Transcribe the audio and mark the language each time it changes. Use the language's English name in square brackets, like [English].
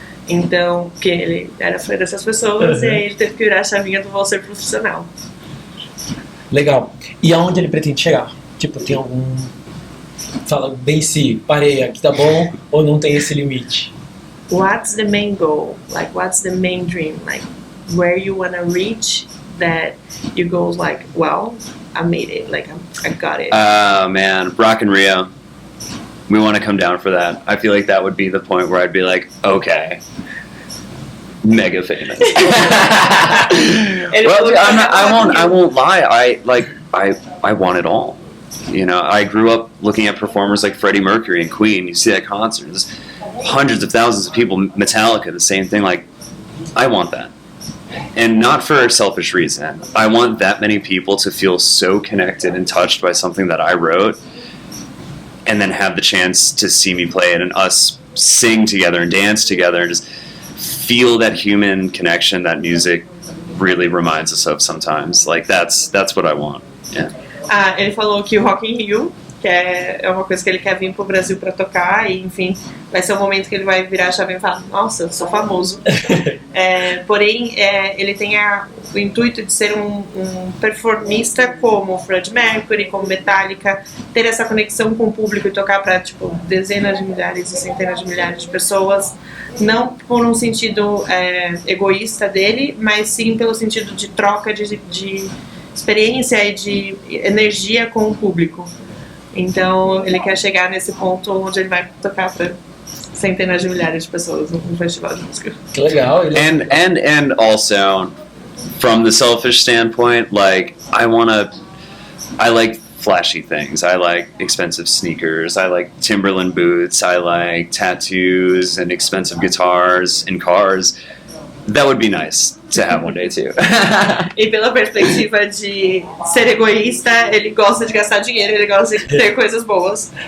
[Portuguese] Então, que ele era fã dessas pessoas e aí ele teve que virar a chavinha do vou ser profissional. Legal. E aonde ele pretende chegar? Tipo, tem algum... Fala bem se parei, aqui tá bom, ou não tem esse limite? [English] What's the main goal? Like, what's the main dream? Like, where you wanna reach that you go like, well, I made it. Like, I got it. Man, Rock in Rio. We want to come down for that. I feel like that would be the point where I'd be like, okay, mega famous. Well, I won't lie. I want it all. You know, I grew up looking at performers like Freddie Mercury and Queen. You see that concert, there's hundreds of thousands of people. Metallica, the same thing. Like, I want that, and not for a selfish reason. I want that many people to feel so connected and touched by something that I wrote, and then have the chance to see me play it and us sing together and dance together and just feel that human connection that music really reminds us of sometimes. Like, that's what I want. Yeah. [Portuguese] Ele falou que o Rock in Rio, que é uma coisa que ele quer vir pro Brasil pra tocar, e enfim, vai ser um momento que ele vai virar a chave e falar, nossa, eu sou famoso. Porém, ele tem o intuito de ser um performista como Freddie Mercury, como Metallica, ter essa conexão com o público e tocar pra, tipo, dezenas de milhares e centenas de milhares de pessoas, não por um sentido egoísta dele, mas sim pelo sentido de troca de experiência e de energia com o público. Então ele quer chegar nesse ponto onde ele vai tocar para centenas de milhares de pessoas num festival de música. Que legal. [English] And also from the selfish standpoint, like I like flashy things. I like expensive sneakers. I like Timberland boots. I like tattoos and expensive guitars and cars. That would be nice to have one day too. [Portuguese] E pela perspectiva de ser egoísta, ele gosta de gastar dinheiro, ele gosta de ter coisas boas.